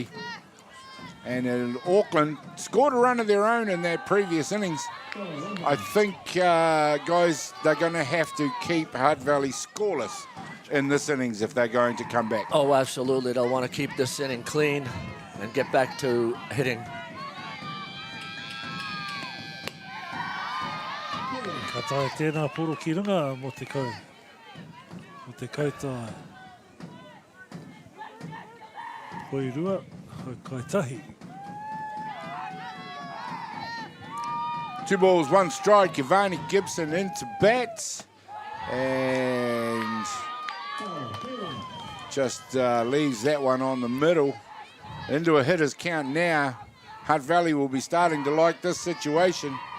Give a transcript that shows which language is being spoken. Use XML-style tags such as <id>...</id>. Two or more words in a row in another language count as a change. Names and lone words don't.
<en>And Auckland scored a run of their own in that previous innings. I think, guys, they're going to have to keep Hutt Valley scoreless in this innings if they're going to come back. Oh, absolutely. They'll want to keep this inning clean and get back to hitting.</en> <mi>Ka tae tēnā poro ki runga mo te kau. Mo te kautāe. Hoi rua, hoi kaitahi.</mi> <en>2 balls, 1 strike. Ivani Gibson into bats. And just leaves that one on the middle. Into a hitter's count now. Hutt Valley will be starting to like this situation.</en>